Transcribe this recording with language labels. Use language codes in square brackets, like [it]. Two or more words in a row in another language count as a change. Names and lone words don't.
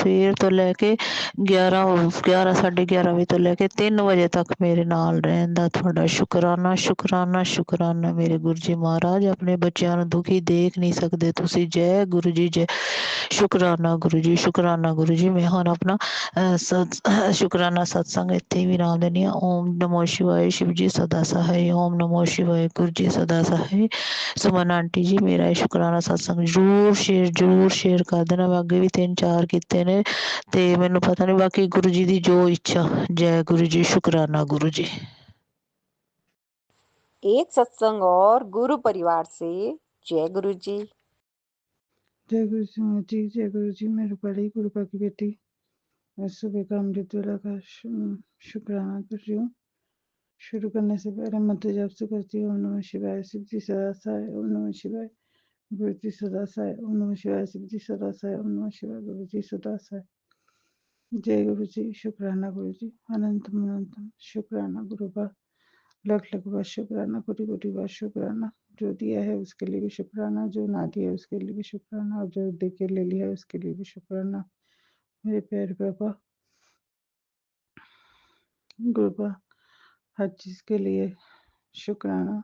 [pa] ਸਵੇਰ ਤੋਂ ਲੈ ਕੇ 11 11:30 ਵਜੇ ਤੋਂ ਲੈ ਕੇ 3 ਵਜੇ ਤੱਕ ਮੇਰੇ ਨਾਲ ਰਹਿਣ ਦਾ। ਤੁਹਾਡਾ ਸ਼ੁਕਰਾਨਾ ਮੇਰੇ ਗੁਰੂ ਜੀ ਮਹਾਰਾਜ। ਆਪਣੇ ਬੱਚਿਆਂ ਨੂੰ ਦੁਖੀ ਦੇਖ ਨਹੀਂ ਸਕਦੇ ਤੁਸੀਂ। ਜੈ ਗੁਰੂ ਜੀ। ਜੈ ਸ਼ੁਕਰਾਨਾ ਗੁਰੂ ਜੀ। ਮੈਂ ਹੁਣ ਆਪਣਾ ਸ਼ੁਕਰਾਨਾ ਸਤਸੰਗ ਇੱਥੇ ਵੀ ਨਾਮ ਦਿੰਦੀ ਹਾਂ। ਓਮ ਨਮੋ ਸ਼ਿਵਾਏ। [hi] शिव जी सदा सहाय। ओम नमो शिवाय। गुरु जी सदा सहाय। सुमन आंटी जी मेरा [pa] ਇਹ ਸ਼ੁਕਰਾਨਾ ਸਤਸੰਗ ਜ਼ਰੂਰ ਸ਼ੇਅਰ ਕਰ ਦੇਣਾ। ਮੈਂ ਅੱਗੇ ਵੀ 3-4 ਕੀਤੇ ਨੇ ਤੇ ਮੈਨੂੰ ਪਤਾ ਨਹੀਂ, ਬਾਕੀ ਗੁਰੂ ਜੀ ਦੀ ਜੋ ਇੱਛਾ। ਜੈ ਗੁਰੂ ਜੀ। शुकराना गुरु जी। [hi] एक सत्संग और गुरु परिवार से जय गुरु जी। जय गुरु सिंह जी, जय गुरु जी। मैं रूपाली गुरुपा की बेटी मैं सुबह का अमृत वेला का शुक्राना कर रही हूँ। शुरू करने से पहले मंत्र जाप से करती हूँ। ओम नमः शिवाय, शिव जी सदा सहाय। ओम नमः शिवाय, गुरु जी सदा सहाय। ओम नमः शिवाय, शिव जी सदा सहाय। ओम नमः शिवाय, गुरु जी सदा सहाय। जय गुरु जी, शुक्राना गुरु जी। अनंतम अनंतम शुक्राना गुरुपा। लख लख बार शुक्राना, कोटि कोटि बार शुक्राना। जो दिया है उसके लिए भी शुक्राना, जो ना दिया है उसके लिए भी शुक्राना, और जो दे के ले लिया है उसके लिए भी शुक्राना। मेरे प्यारे पापा गुरुपा, हर चीज़ के लिए शुक्राना।